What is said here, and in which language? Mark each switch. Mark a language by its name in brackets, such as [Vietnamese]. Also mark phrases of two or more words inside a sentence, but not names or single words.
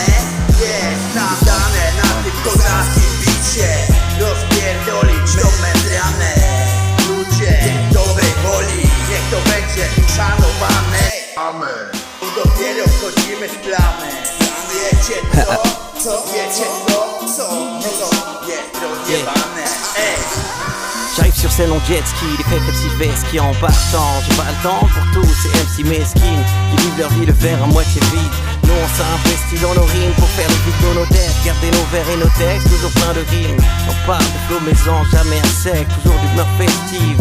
[Polish] Jest nam dane na tym kozackim bicie rozpierdolić tą mędranę. Ludzie dobrej woli, niech to będzie uszanowane. Amen. Bo dopiero wchodzimy w plamy. Wiecie co? Wiecie co? No to jest rozjebane. [French] J'arrive sur scène en [English] jet ski, [French] les [English] fake MC [French] je vais skier en partant. J'ai pas le temps pour tous ces MC mesquines qui vivent leur vie le verre à moitié vide. Nous on s'investit dans nos rimes pour faire le vide dans nos têtes, garder nos vers et nos textes, toujours plein de rimes. On parle de flots maison, jamais à sec, toujours d'humeur festive.